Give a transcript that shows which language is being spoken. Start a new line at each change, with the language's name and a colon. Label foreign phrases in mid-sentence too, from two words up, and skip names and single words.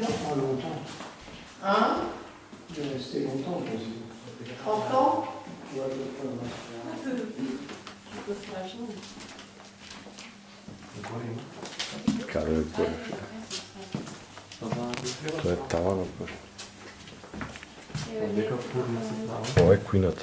French: Pas longtemps. Hein? Il est resté longtemps, président. 30 ans? Ouais, à peu près, ouais.
Macedonian: каде е тоа е таванот. Дека фурна се права. Ова е кујната.